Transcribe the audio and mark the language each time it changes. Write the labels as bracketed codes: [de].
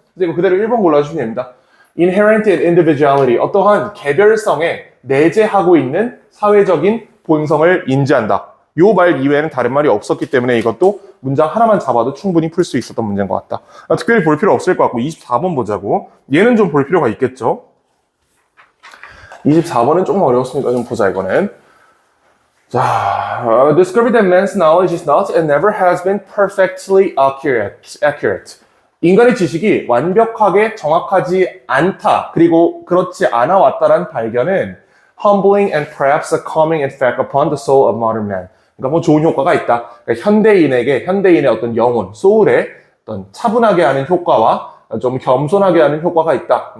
[ko] 근데 이거 그대로 1번 골라주시면 됩니다. [en] Inherent individuality, [ko] 어떠한 개별성에 내재하고 있는 사회적인 본성을 인지한다. 요 말 이외에는 다른 말이 없었기 때문에 이것도 문장 하나만 잡아도 충분히 풀 수 있었던 문제인 것 같다. 특별히 볼 필요 없을 것 같고 24번 보자고. 얘는 좀 볼 필요가 있겠죠. 24번은 조금 어려웠으니까 좀 보자 이거는. [en] 자, discovery that man's knowledge is not and never has been perfectly accurate. [ko] 인간의 지식이 완벽하게 정확하지 않다. 그리고 그렇지 않아 왔다라는 발견은 [en] humbling and perhaps a calming effect upon the soul of modern man. [ko] 그러니까 뭐 좋은 효과가 있다. 그러니까 현대인의 어떤 영혼, 소울에 어떤 차분하게 하는 효과와 좀 겸손하게 하는 효과가 있다.